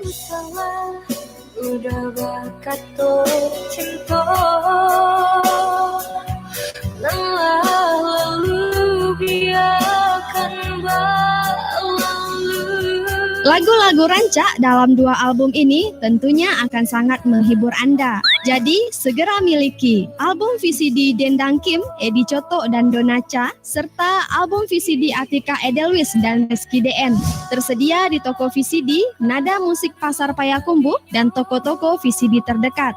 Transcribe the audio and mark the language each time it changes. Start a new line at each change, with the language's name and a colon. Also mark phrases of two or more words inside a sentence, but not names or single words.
Indonesian: Udah bakato cinta lalu biarkan berlalu. Lagu-lagu rancak dalam 2 album ini tentunya akan sangat menghibur Anda. Jadi, segera miliki album VCD Dendang Kim, Edi Coto dan Donacha, serta album VCD Atika Edelweiss dan Rizky DN. Tersedia di toko VCD, Nada Musik Pasar Payakumbuh, dan toko-toko VCD terdekat.